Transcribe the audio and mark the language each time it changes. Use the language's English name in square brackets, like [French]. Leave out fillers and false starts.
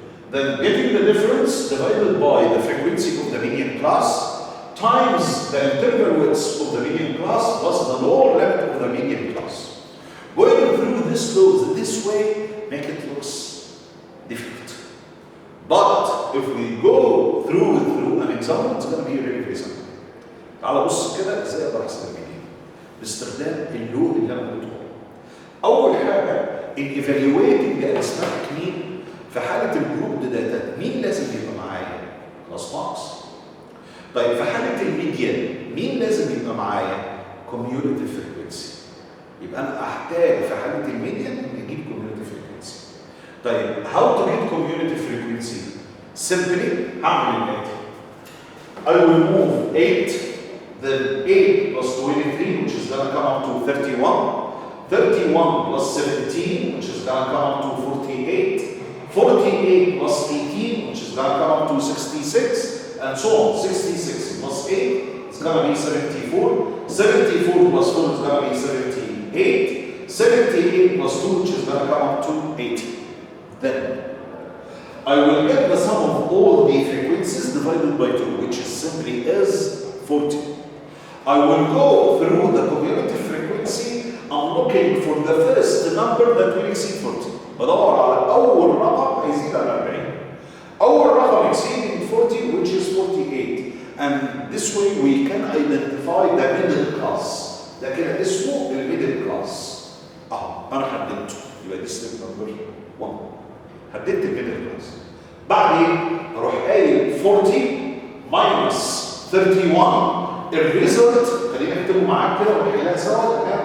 [English] Then getting the difference divided by the frequency of the median class times the interval width of the median class plus the lower limit of the median class. Going through this laws this way make it looks difficult. But if we go through an example it's going to be really very simple. [Arabic] تعال بص كده ازاي اقدر احسب الميديان باستخدام اللو اللي انا قلته. اول حاجه [English] in evaluating the arithmetic mean [Arabic] في حاله الجروب داتا مين لازم يبقى معايا؟ كلاس ماركس. طيب في حاله الميديان مين لازم يبقى معايا؟ cumulative frequency. يبقى انا احتاج في حاله الميديان ان اجيب cumulative frequency. [English] طيب how to get cumulative frequency? [Arabic] Simply هعمل الاتي. [English] I will move 8, then 8 plus 23 which is going to come up to 31. 31 plus 17 which is going to come up to 48. 48 plus 18 which is going to come up to 66 and so on. 66 plus 8 is going to be 74. 74 plus 4 is going to be 78. 78 plus 2 which is going to come up to 80. Then I will get the sum of all the frequencies divided by 2 which is simply is 40. I will go through the cumulative frequency. I'm looking for the first number that will exceed 40. [Arabic] بدور على أول رقم هيزيد على 40. أول رقم [English] exceeding 40 which is 48. And this way we can identify the middle class. [Arabic] ده كده اسمه الميدل كلاس. أنا حددته. يبقى دي step number 1. حددت الميدل كلاس. بعدين أروح قايل [English] 40 minus 31. [Arabic] الريزلت خلينا نكتبه معاك كده ونحلها سوا.